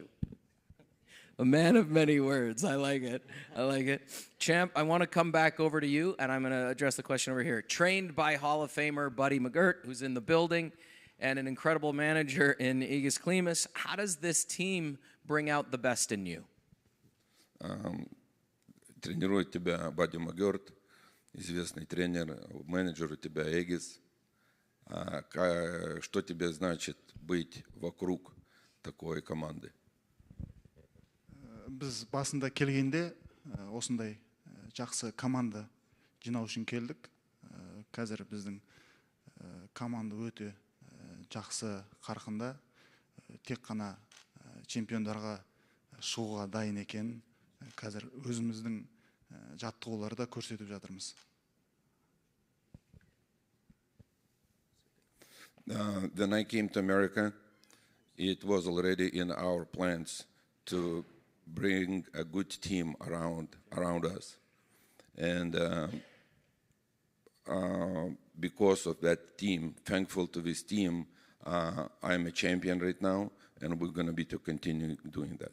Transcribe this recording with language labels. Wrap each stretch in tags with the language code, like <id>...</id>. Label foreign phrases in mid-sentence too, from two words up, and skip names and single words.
<en>A man of many words. I like it. I like it. Champ, I want to come back over to you, and I'm going to address the question over here. Trained by Hall of Famer Buddy McGirt, who's in the building, and an incredible manager in Igis Klimas. How does this team bring out the best in you?</en> <ru>Тренирует тебя Бадди Магерт, известный тренер, менеджер у тебя Эгис. Что тебе значит быть вокруг такой команды?</ru> <kk>Біз басында келгенде осындай жақсы команда жинау үшін келдік. Қазір біздің команда өте жақсы қарқында. Тек қана чемпиондарға шығуға дайын екен. Қазір өзіміздің жаттығуларда көрсетіп жатырмыз.</kk> <en>When I came to America, it was already in our plans to bring a good team around us. And because of that team, thankful to this team, I'm a champion right now, and we're going to be to continue doing that.</en>